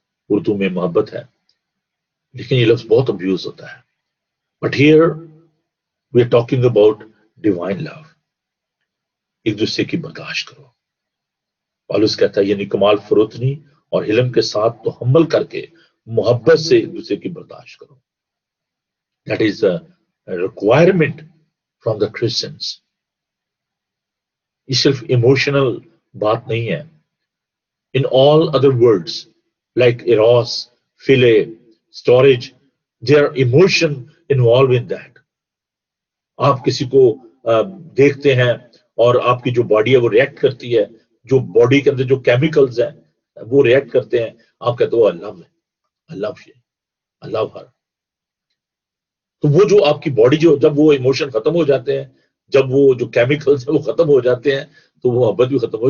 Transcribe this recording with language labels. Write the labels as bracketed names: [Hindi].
[Urdu] اردو میں محبت ہے، لیکن یہ لفظ بہت ابیوز ہوتا ہے. [English] But here we are talking about divine love. [Urdu] ایک دوسرے کی برداشت کرو. پالوس کہتا ہے یعنی کمال فروتنی اور علم کے ساتھ تحمل کر کے محبت سے ایک دوسرے کی برداشت کرو. [English] That is a requirement from the Christians. [Urdu] یہ صرف ایموشنل بات نہیں ہے. [English] In all other words like eros, philia, storage, there are emotion involved in that. [Urdu] آپ کسی کو دیکھتے ہیں اور آپ کی جو باڈی ہے وہ ریئیکٹ کرتی ہے، جو باڈی کے اندر جو کیمیکلز ہیں وہ ریئیکٹ کرتے ہیں. آپ کہتے ہو اللہ ہے، اللہ ہے، اللہ ہر. تو وہ جو آپ کی باڈی جو جب وہ ایموشن ختم ہو جاتے ہیں، جب وہ جو کیمیکلز ہیں وہ ختم ہو جاتے ہیں، تو وہ محبت بھی ختم ہو.